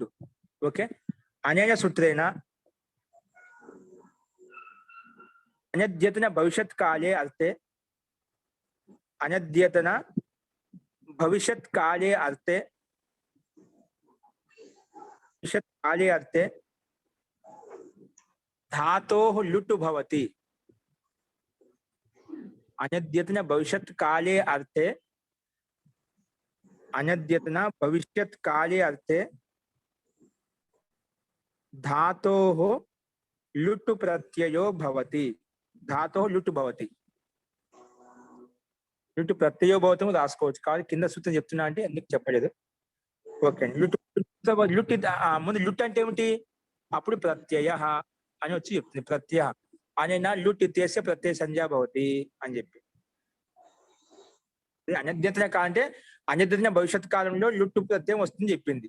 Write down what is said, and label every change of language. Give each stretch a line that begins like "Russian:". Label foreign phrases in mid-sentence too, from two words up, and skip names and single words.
Sanskrit: ఓకే, అనేన సూత్రేణ అనద్యతన భవిష్యత్ కాలే అర్థే. అనద్యతన భవిష్యత్ కాలే అర్థే भविष्यत् काले अर्थे धातोः लुट् भवति। अनद्यतन भविष्यत् काले अर्थे अनद्यतन भविष्यत् काले अर्थे धातोः लुट् प्रत्ययो भवति। धातोः लुट् भवति। लुट् प्रत्ययो भवति
Telugu: రాసుకోవచ్చు కానీ కింద సూత్రం చెప్తున్నా అంటే ఎందుకు చెప్పలేదు. ఓకే అండి. లుట్ ముందు లుట్ అంటే ఏమిటి? అప్పుడు ప్రత్యయ అని వచ్చి చెప్తుంది.
Sanskrit: ప్రత్యయ అనేనా లుట్ ఇత్యస్య ప్రత్యయ సంజ్ఞా భవతి
Telugu: అని చెప్పి. అనద్యతన అంటే అనద్యతన భవిష్యత్ కాలంలో లుట్టు ప్రత్యయం వస్తుంది చెప్పింది.